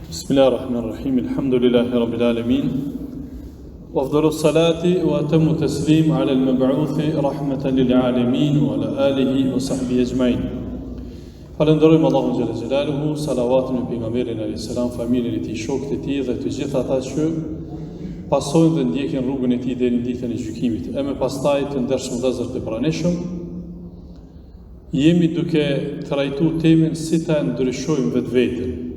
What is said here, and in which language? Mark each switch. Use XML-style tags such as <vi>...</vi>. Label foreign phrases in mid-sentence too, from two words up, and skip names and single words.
<ar>بسم الله الرحمن الرحيم الحمد لله رب العالمين وأفضل الصلاة وأتم التسليم على المبعوث رحمة للعالمين وعلى آله وصحبه أجمعين.</ar> <sq>Falenderojmë Allahun</sq> <ar>جل جلاله,</ar> <sq>salavatun me pejgamberin</sq> <ar>عليه السلام,</ar> <sq>familjen e tij, shokët e tij dhe të gjithë ata që pasojnë dhe ndjekin rrugën e tij deri në ditën e gjykimit. E më pastaj të ndershëm vëllezër të pranishëm, jemi duke trajtuar temën si ta ndryshojmë vetveten.</sq>